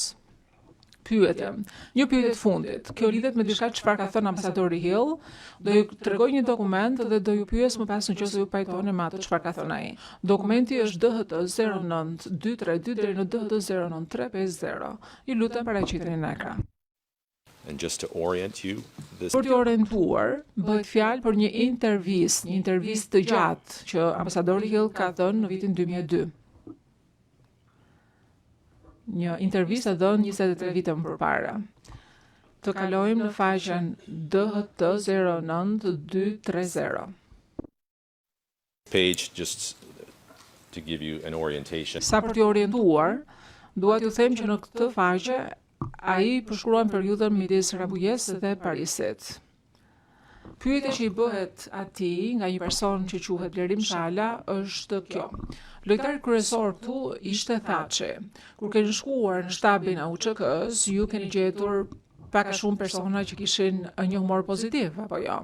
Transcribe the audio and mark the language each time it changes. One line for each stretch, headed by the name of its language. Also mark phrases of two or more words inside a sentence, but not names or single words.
Albanian: Pyetje. Një pyetje të fundit. Kjo lidhet me diçka çfarë ka thënë ambasadori Hill. Do ju tregoj një dokument dhe do ju pyes më pas nëse ju pajtoni me atë çfarë ka thënë ai. Dokumenti është DHT 09232 deri në DHT 09350. Ju lutem paraqiteni në ekran.
English: And just to orient you,
Albanian: Për t'ju orientuar, bëhet fjalë për një intervistë të gjatë që ambasadori Hill ka thënë në vitin 2002. Një intervistë dhënë 23 vite më përpara. Të kalojmë në faqen DHT 09230.
English: page, just to give you an orientation.
Albanian: Sa për t'ju orientuar, dua t'ju them që në këtë faqe ai përshkruan periudhën midis Rambujes dhe Parisit. Pyetja që i bëhet atij nga një person që quhet Blerim Shala është kjo. Lojtari kryesor këtu ishte Thaçi. Kur keni shkuar në shtabin e UÇK-s, ju keni gjetur pak a shumë persona që kishin një humor pozitiv, apo jo?